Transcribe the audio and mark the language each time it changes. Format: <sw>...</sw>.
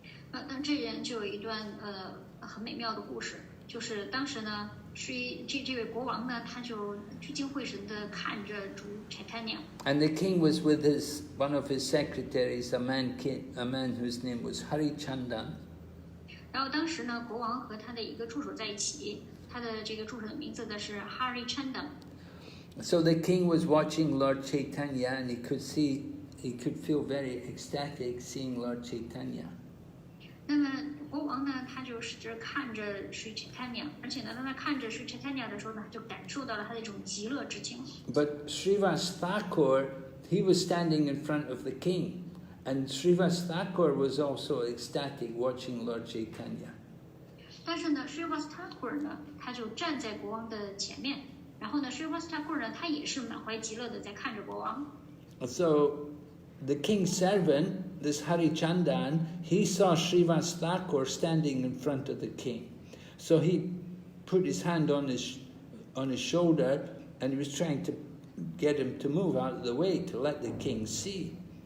<zh>那这人就有一段很美妙的故事，就是当时呢，这位国王呢，他就聚精会神地看着主 Chaitanya。</zh> <en>And the king was with one of his secretaries, a man whose name was Harichandan.</en> <zh>然后当时呢，国王和他的一个助手在一起，他的这个助手的名字呢是 Harichandan。</zh> <en>So the king was watching Lord Chaitanya, and he could feel very ecstatic seeing Lord Chaitanya.</en> <zh>那么国王呢，他就使劲看着Sri Chaitanya，而且呢，当他看着Sri Chaitanya的时候呢，就感受到了他的一种极乐之情。</zh> <en>But Srivas Thakur, he was standing in front of the king, and Srivas Thakur was also ecstatic watching Lord Chaitanya.</en> <zh>但是呢，Srivas Thakur 呢，他就站在国王的前面，然后呢，Srivas Thakur 呢，他也是满怀极乐的在看着国王。</zh> <en>So the king's servant, this Harichandan, he saw Srivas Thakur standing in front of the king. So he put his hand on his shoulder and he was trying to get him to move out of the way to let the king see.</en>